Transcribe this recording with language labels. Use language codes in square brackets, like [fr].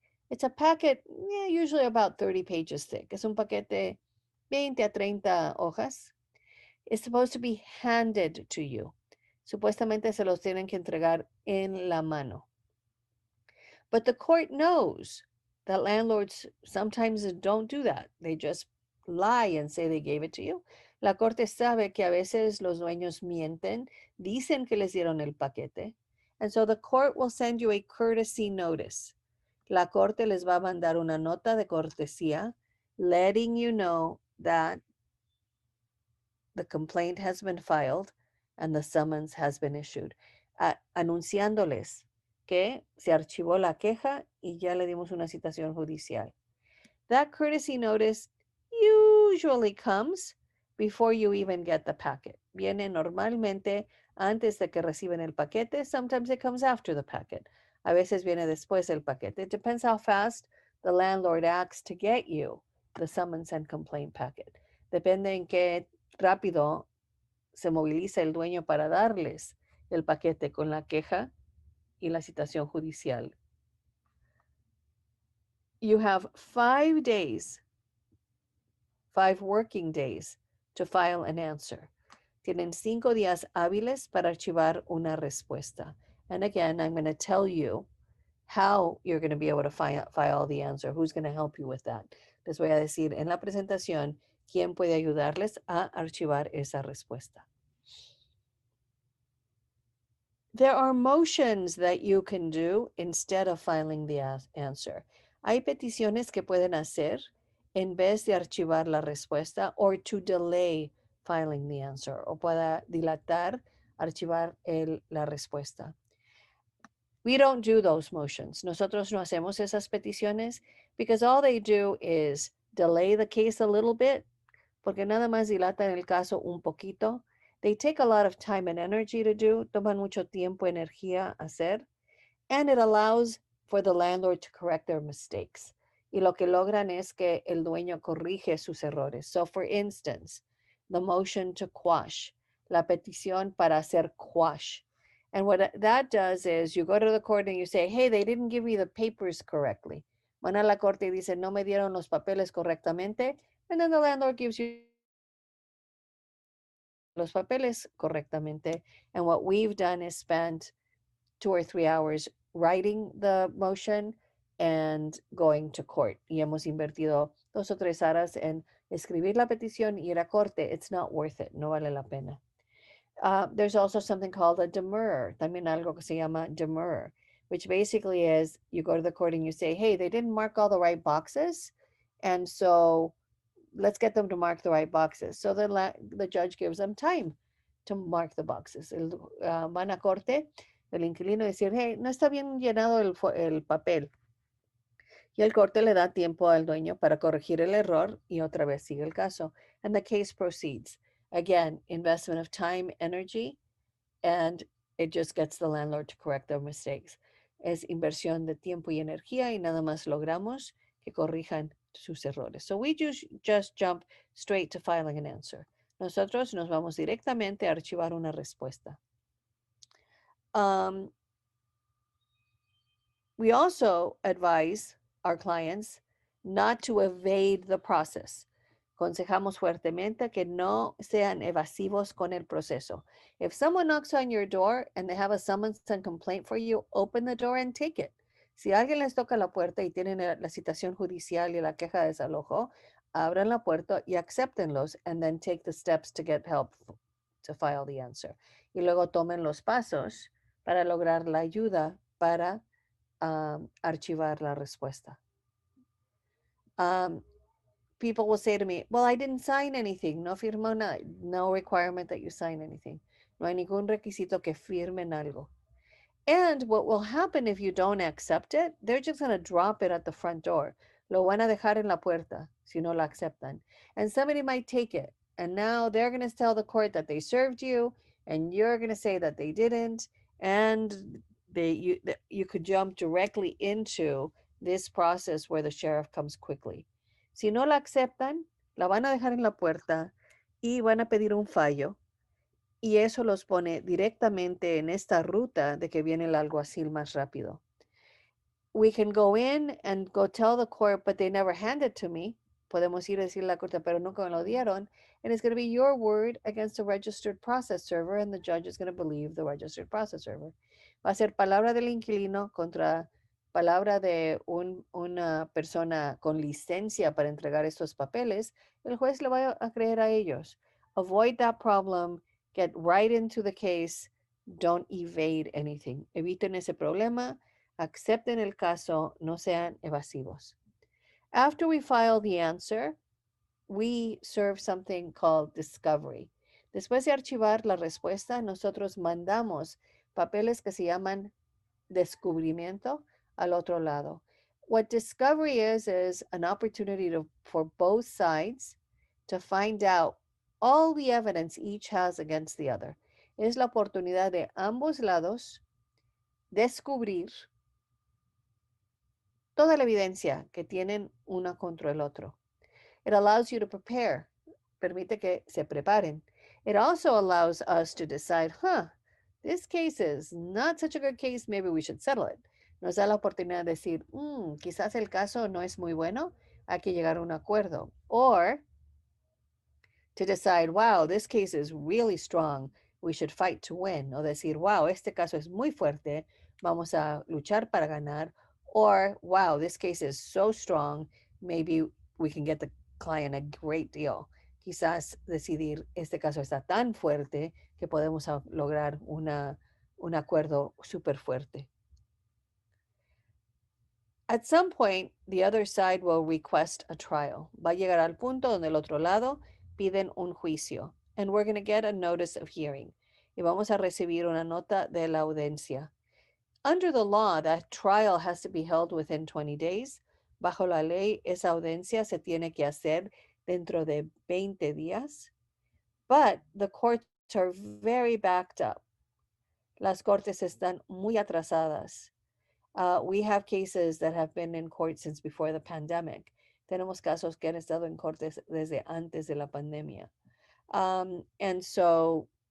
[en] It's a packet, usually about 30 pages thick. [es] Es un paquete 20 a 30 hojas. [en] It's supposed to be handed to you. [es] Supuestamente se los tienen que entregar en la mano. [en] But the court knows that landlords sometimes don't do that. They just lie and say they gave it to you. [es] La corte sabe que a veces los dueños mienten, dicen que les dieron el paquete. [en] And so the court will send you a courtesy notice. [es] La corte les va a mandar una nota de cortesía, [en] letting you know that the complaint has been filed and the summons has been issued. [es] Anunciándoles que se archivó la queja y ya le dimos una citación judicial. [en] That courtesy notice usually comes before you even get the packet. [es] Viene normalmente antes de que reciben el paquete. [en] Sometimes it comes after the packet. [es] A veces viene después del paquete. [en] It depends how fast the landlord acts to get you the summons and complaint packet. [es] Depende en qué rápido se moviliza el dueño para darles el paquete con la queja y la citación judicial. [en] You have 5 days, 5 working days to file an answer. [es] Tienen 5 días hábiles para archivar una respuesta. [en] And again, I'm going to tell you how you're going to be able to file the answer, who's going to help you with that. [es] Les voy a decir en la presentación quién puede ayudarles a archivar esa respuesta. [en] There are motions that you can do instead of filing the answer. [es] Hay peticiones que pueden hacer en vez de archivar la respuesta [en] or to delay filing the answer [es] o para dilatar archivar la respuesta. [en] We don't do those motions. [es] Nosotros no hacemos esas peticiones [en] because all they do is delay the case a little bit, [es] porque nada más dilatan el caso un poquito. [en] They take a lot of time and energy to do, [es] toman mucho tiempo, energía hacer, [en] and it allows for the landlord to correct their mistakes. [es] Y lo que logran es que el dueño corrige sus errores. [en] So for instance, the motion to quash, [es] la petición para hacer quash. [en] And what that does is you go to the court and you say, hey, they didn't give me the papers correctly. [es] Van a la corte y dicen, no me dieron los papeles correctamente. [en] And then the landlord gives you [es] los papeles correctamente. [en] And what we've done is spent 2 or 3 hours writing the motion and going to court. [es] Y hemos invertido 2 o 3 horas en escribir la petición y ir a corte. [en] It's not worth it. [es] No vale la pena. [en] There's also something called a demurrer, [es] también algo que se llama demurrer, [en] which basically is you go to the court and you say, hey, they didn't mark all the right boxes. And so let's get them to mark the right boxes. So the judge gives them time to mark the boxes. [es] Van a corte, el inquilino decir, hey, no está bien llenado el papel. Y el corte le da tiempo al dueño para corregir el error y otra vez sigue el caso. [en] And the case proceeds. Again, investment of time, energy, and it just gets the landlord to correct their mistakes. [es] Es inversión de tiempo y energía y nada más logramos que corrijan sus errores. [en] So we just jump straight to filing an answer. [es] Nosotros nos vamos directamente a archivar una respuesta. [en] We also advise our clients not to evade the process. [es] Aconsejamos fuertemente que no sean evasivos con el proceso. [en] If someone knocks on your door and they have a summons and complaint for you, open the door and take it. [es] Si alguien les toca la puerta y tienen la citación judicial y la queja de desalojo, abran la puerta y acéptenlos [en] and then take the steps to get help to file the answer. [es] Y luego tomen los pasos para lograr la ayuda para archivar la respuesta. [en] People will say to me, well, I didn't sign anything. [es] No firmó nada. [en] No requirement that you sign anything. [es] No hay ningún requisito que firmen algo. [en] And what will happen if you don't accept it, they're just going to drop it at the front door. [es] Lo van a dejar en la puerta si no lo aceptan. [en] And somebody might take it. And now they're going to tell the court that they served you, and you're going to say that they didn't. And you could jump directly into this process where the sheriff comes quickly. [es] Si no la aceptan, la van a dejar en la puerta y van a pedir un fallo. Y eso los pone directamente en esta ruta de que viene el alguacil más rápido. [en] We can go in and go tell the court, but they never handed to me. [es] Podemos ir a decirle a la corte, pero nunca me lo dieron. [en] And it's going to be your word against the registered process server, and the judge is going to believe the registered process server. [es] Va a ser palabra del inquilino contra palabra de una persona con licencia para entregar estos papeles. El juez le va a creer a ellos. [en] Avoid that problem. Get right into the case. Don't evade anything. [es] Eviten ese problema. Acepten el caso. No sean evasivos. [en] After we file the answer, we serve something called discovery. [es] Después de archivar la respuesta, nosotros mandamos papeles que se llaman descubrimiento al otro lado. [en] What discovery is an opportunity for both sides to find out all the evidence each has against the other. [es] Es la oportunidad de ambos lados descubrir toda la evidencia que tienen una contra el otro. [en] It allows you to prepare. [es] Permite que se preparen. [en] It also allows us to decide, this case is not such a good case, maybe we should settle it. [es] Nos da la oportunidad de decir, quizás el caso no es muy bueno, hay que llegar a un acuerdo. [en] Or to decide, wow, this case is really strong, we should fight to win. [es] O decir, wow, este caso es muy fuerte, vamos a luchar para ganar. [en] Or, wow, this case is so strong, maybe we can get the client a great deal. [es] Quizás decidir, este caso está tan fuerte que podemos lograr un acuerdo súper fuerte. [en] At some point, the other side will request a trial. [es] Va a llegar al punto donde el otro lado piden un juicio. [en] And we're going to get a notice of hearing. [es] Y vamos a recibir una nota de la audiencia. [en] Under the law, that trial has to be held within 20 days. [es] Bajo la ley, esa audiencia se tiene que hacer dentro de 20 días. [en] But the courts are very backed up. [es] Las cortes están muy atrasadas. [en] We have cases that have been in court since before the pandemic. [es] Tenemos casos que han estado en cortes desde antes de la pandemia. [en] And so